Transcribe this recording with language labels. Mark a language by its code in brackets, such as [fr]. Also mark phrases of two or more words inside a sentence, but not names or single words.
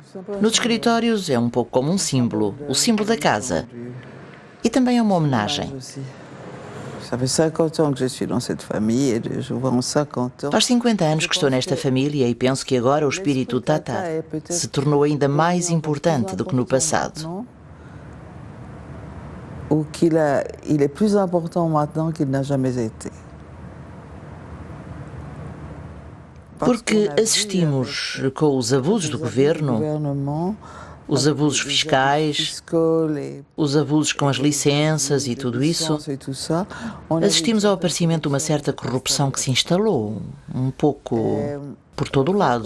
[pt] Nos escritórios é um pouco como um símbolo, o símbolo da casa. E também é uma homenagem. Faz 50 anos que estou nesta família e penso que agora o espírito Tata se tornou ainda mais importante do que no passado. [fr] Il est plus important maintenant qu'il n'a jamais été. [pt] Porque assistimos com os abusos do governo, os abusos fiscais, os abusos com as licenças e tudo isso, assistimos ao aparecimento de uma certa corrupção que se instalou, um pouco por todo o lado.